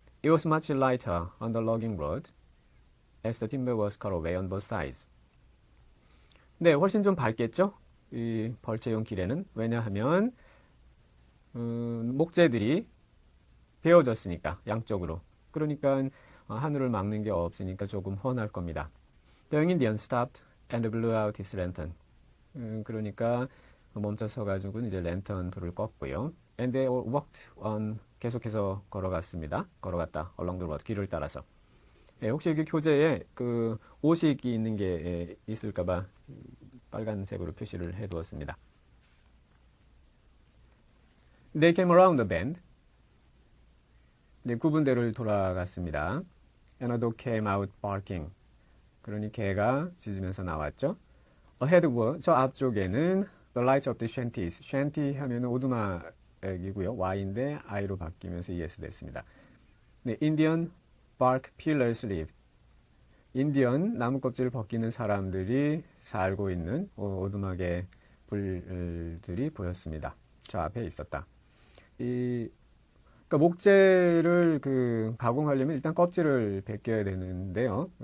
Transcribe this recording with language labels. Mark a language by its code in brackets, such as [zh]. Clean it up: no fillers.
[en] It was much lighter on the logging road as the timber was cut away on both sides. [ko] 네, 훨씬 좀 밝겠죠? 이 벌채용 길에는. 왜냐하면 목재들이 베어졌으니까 양쪽으로. 그러니까 하늘을 막는 게 없으니까 조금 훤할 겁니다. [en] The young Indian stopped and blew out his lantern. [ko] 그러니까 멈춰서 가지고 이제 랜턴 불을 껐고요. [en] And they walked on. [ko] 계속해서 걸어갔다. [en] along the road. [ko] 길을 따라서. 예, 혹시 여기 교재에 그 오식이 있는 게 있을까봐 빨간색으로 표시를 해두었습니다. [en] They came around the bend. [ko] 네, 구분대를 돌아갔습니다. [en] And a dog came out barking. [ko] 그러니 개가 짖으면서 나왔죠. [en] Ahead were, [ko] 저 앞쪽에는 [en] the lights of the shanties. [ko] shanty 하면은 오두막이고요. Y인데 I로 바뀌면서 ES 됐습니다. [en] 네, Indian bark pillars lived. [ko] 인디언 나무 껍질을 벗기는 사람들이 살고 있는 오두막의 불들이 보였습니다. 저 앞에 있었다. 그러니까 목재를 가공하려면 일단 껍질을 벗겨야 되는데요.